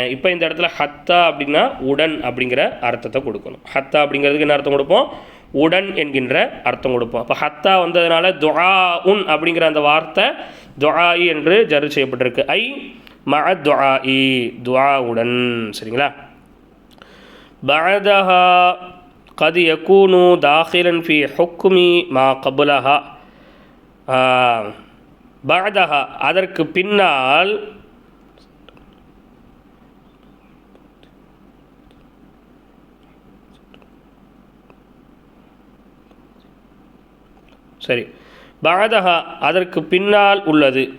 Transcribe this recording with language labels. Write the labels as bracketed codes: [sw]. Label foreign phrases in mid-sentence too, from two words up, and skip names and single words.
[ta] இப்போ இந்த இடத்துல ஹத்தா அப்படின்னா உடன் அப்படிங்கிற அர்த்தத்தை கொடுக்கணும். ஹத்தா அப்படிங்கிறதுக்கு என்ன அர்த்தம் கொடுப்போம்? உடன் என்கின்ற அர்த்தம் கொடுப்போம். அப்போ ஹத்தா வந்ததுனால துஆ உன் அப்படிங்கிற அந்த வார்த்தை துஆஇ என்று ஜர் செய்யப்பட்டிருக்கு. [ar] أي مع دعاء [ta] துஆவுடன். சரிங்களா? [ar] பஅதஹா قد يكون داخلا في حكم ما قبلها. [ta] بعدها அதற்கு பின்னால் சரி, بعدها அதற்கு பின்னால் உள்ளது.